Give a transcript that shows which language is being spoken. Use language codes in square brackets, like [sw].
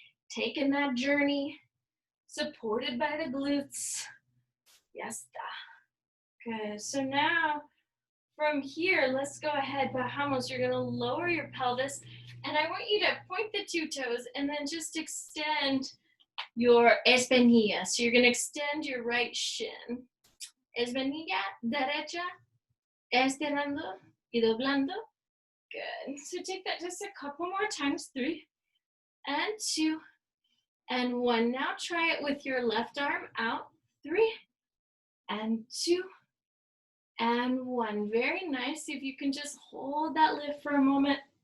[en] Taking that journey, supported by the glutes. [es] Ya está. [en] Good. So now, from here, let's go ahead. [es] Bajamos. [en] You're going to lower your pelvis. And I want you to point the 2 toes and then just extend your espinilla. So you're going to extend your right shin. [es] Espinilla derecha, estirando y doblando. [en] Good. So take that just a couple more times. 3 and 2 and 1. Now try it with your left arm out. 3 and 2 and 1. Very nice. See if you can just hold that lift for a moment.